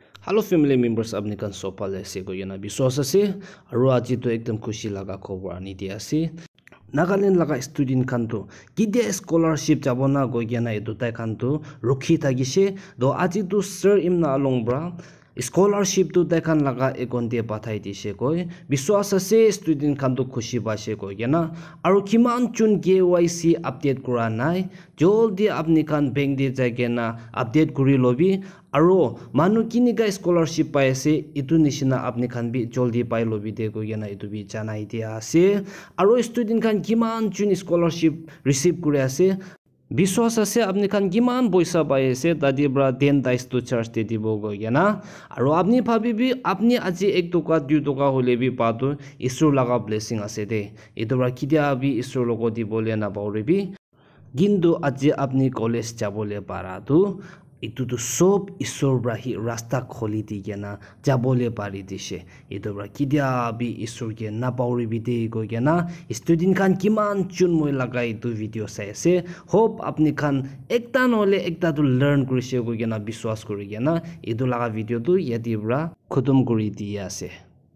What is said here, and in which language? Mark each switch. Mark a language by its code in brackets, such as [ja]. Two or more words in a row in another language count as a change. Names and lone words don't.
[en] Hello family members [nag] apni kan sopal ase ko yana biswas ase aru aji to ekdam khushi laga khobor ani dia ase Nagaland laga student kan to kidia scholarship jabona go yana edu tai kan to rukhi thagise do aji to sir imna alongbra scholarship to tai kan laga account te pathai dise koi biswas ase student kan to khushi paise ko yana aru kiman chun [en] KYC update [nag] kura nai joldi apni kan bank de jagena update kuri lobi Aro manu kini ka scholarship pai ase itu nishina apni khan bi joldi pai lobi de ko yana itu bi janai dia ase aro student khan kiman chun scholarship receive kure ase biswas ase apni khan kiman boisa pai ase tadi bra 10 dice to charge de dibo go yana aro apni bhabi bi apni aji 1 toka 2 toka hole bi pa to isur laga blessing ase de itu bra kidia bi isur logo dibole na baure bi gindu aji apni college jabole para tu itu to sob isor brahi rasta kholi di gena jabole pari dise itu bra kidia bi isor ge na pauri bi de go gena student kan kiman chun moi lagai itu video sai ase hope apni khan ekta nole ekta to learn kurise go gena biswas kuri gena itu laga video tu yati bra khutum kuri di ase